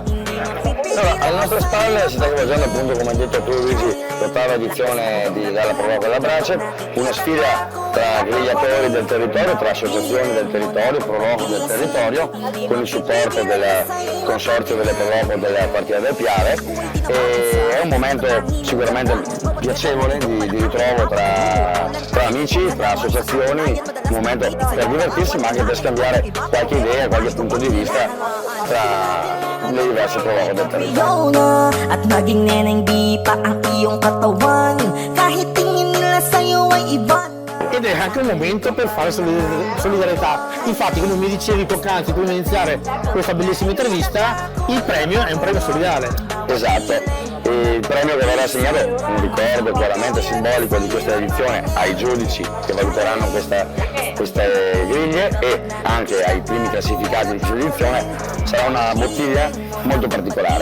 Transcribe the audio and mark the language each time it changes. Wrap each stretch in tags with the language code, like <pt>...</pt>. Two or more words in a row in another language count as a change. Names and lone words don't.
<it>Allora, alle nostre spalle si sta svolgendo, appunto, come hai detto tu Luigi, l'ottava edizione della Prova con la Brace, una sfida tra grigliatori del territorio, tra associazioni del territorio, proloco del territorio, con il supporto del consorzio delle proloco della partita del Piave. E è un momento sicuramente piacevole di ritrovo tra amici, tra associazioni, un momento per divertirsi ma anche per scambiare qualche idea, qualche punto di vista tra le diverse proloco del territorio.</it> <tl>At maging neneng di pa ang iyong katawan, kahit tingin nila sa'yo ay iba.</tl> <it>Ed è anche un momento per fare solidarietà. Infatti, come mi dicevi poc'anzi prima di iniziare questa bellissima intervista, il premio è un premio solidale. Esatto. Il premio che verrà assegnato, un ricordo chiaramente simbolico di questa edizione, ai giudici che valuteranno queste griglie e anche ai primi classificati di questa edizione, sarà una bottiglia molto particolare.</it>